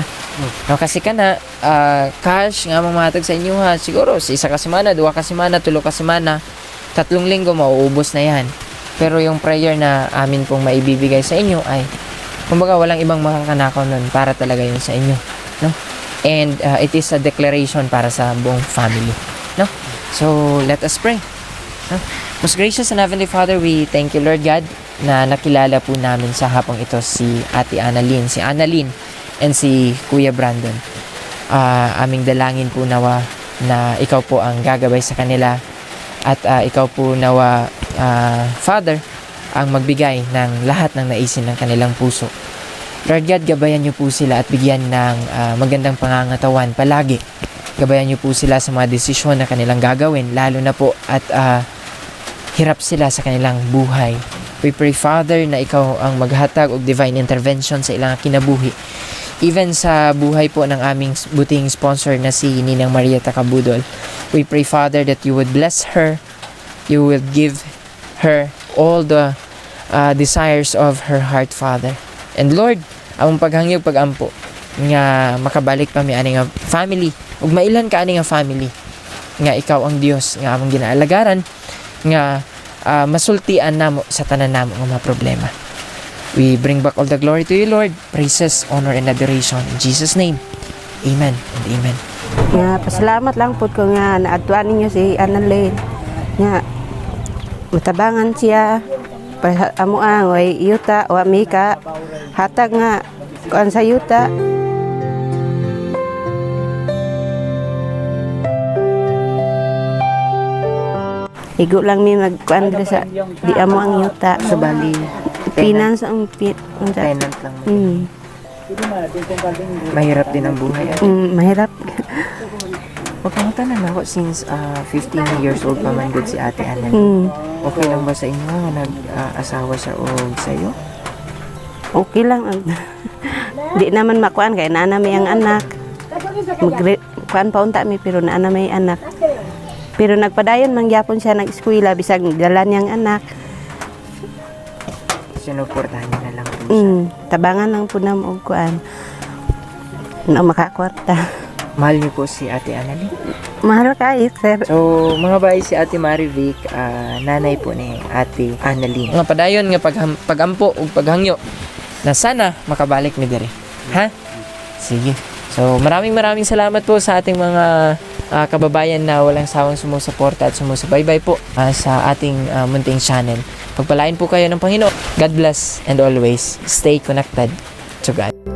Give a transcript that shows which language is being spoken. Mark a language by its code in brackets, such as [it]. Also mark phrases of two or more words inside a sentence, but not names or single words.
[ceb] No, kasi kana cash nga mamatag sa inyo, ha? Siguro sa isa ka semana, 2 ka semana, 3 ka semana, [tl] 3 linggo mauubos na yan. Pero yung prayer na amin pong maibibigay sa inyo ay kumbaga walang ibang makakanakaw nun, para talaga yun sa inyo, no? [en] And it is a declaration [tl] para sa buong [en] family, no? So let us pray, no? Most gracious and Heavenly Father, we thank you, Lord God, [tl] na nakilala po namin sa hapong ito si Ate Annalyn, and si Kuya Brandon. Aming dalangin po nawa na ikaw po ang gagabay sa kanila at ikaw po nawa, Father, ang magbigay ng lahat ng naisin ng kanilang puso. Lord God, gabayan niyo po sila at bigyan ng magandang pangangatawan palagi. Gabayan niyo po sila sa mga desisyon na kanilang gagawin, lalo na po at hirap sila sa kanilang buhay. [en] We pray, Father, [ceb] na ikaw ang maghatag og [en] divine intervention [ceb] sa ilang kinabuhi. [tl] Even sa buhay po ng aming butihing sponsor na si Ninang Marieta Cabudol. [en] We pray, Father, that you would bless her. You will give her all the desires of her heart, Father. And Lord, [ceb] ang paghangyo pagampo nga makabalik pa mi ani nga family ug mailan ka ani nga family nga ikaw ang Dios nga among ginaalagaran nga masultian namo sa tanan namo nga mga problema. [en] We bring back all the glory to you, Lord. Praises, honor, and adoration in Jesus' name. Amen and amen. [ceb] Nga pasalamat lang po ko nga naadtuan ninyo si Annalyn. Nga matabangan siya para amo ang way yuta wa mika hatag nga kuan sa yuta. Igo lang mi magkuan diri sa di amo ang yuta sa Bali. Finance ang [tl] Tenant lang. Mahirap din ang buhay. mahirap. [ceb] Pagkamutan na ako since 15 years old pa man good si Ate Annalyn. Okay lang ba sa inyo nga nag-asawa siya o sa'yo? Okay lang. Di naman makuan kay naana may ang anak. Kuan pa unta mi pero naana may anak. Pero nagpadayon man gyapon siya nag-eskwela bisag dala niyang anak. [tl] Sinuportahan niya na lang po siya. [ceb] Tabangan lang po na og kuan. Na makakwarta. [tl] Mahal niyo po si Ate Annalyn? Mahal kayo, sir. So, mga bay, si Ate Marivic, nanay po ni Ate Annalyn. [ceb] Nga padayon nga pagampo o paghangyo na sana makabalik mi dire. Ha? Sige. So, [tl] maraming salamat po sa ating mga kababayan na walang sawang sumusuporta at sumusubaybay po sa ating munting channel. Pagpalain po kayo ng Panginoon. [en] God bless and always stay connected to God.